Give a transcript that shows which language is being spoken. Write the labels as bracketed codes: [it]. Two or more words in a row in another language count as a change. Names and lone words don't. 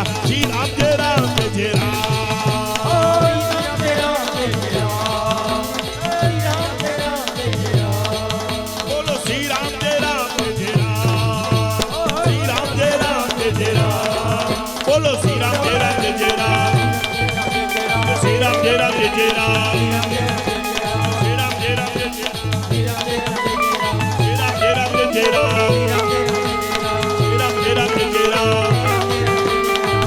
[sa] શ્રી રામ જય રામ જય જય રામ. બોલો શ્રી રામ જય રામ જય જય રામ. શ્રી રામ જય રામ જય જય રામ. બોલો શ્રી રામ જય રામ જય જય રામ. શ્રી રામ જય રામ જય જય રામ. શ્રી રામ જય રામ જય જય રામ. जय राम, जय राम, जय राम, जय राम, जय राम, जय राम.